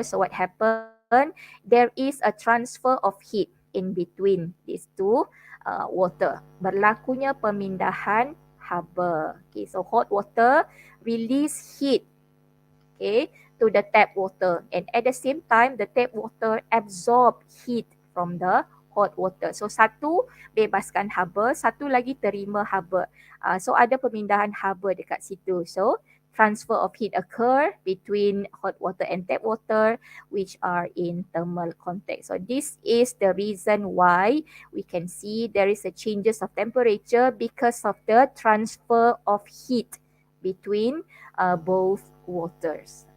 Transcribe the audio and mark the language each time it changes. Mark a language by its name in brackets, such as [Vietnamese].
[English] So what happened? There is a transfer of heat in between these two water. [Malay] Berlakunya pemindahan haba. [English] Okay, so hot water release heat, okay, to the tap water, and at the same time the tap water absorb heat from the hot water. [Malay] So satu bebaskan haba, satu lagi terima haba. So ada pemindahan haba dekat situ. [English] So transfer of heat occur between hot water and tap water which are in thermal contact. So this is the reason why we can see there is a changes of temperature because of the transfer of heat between both waters.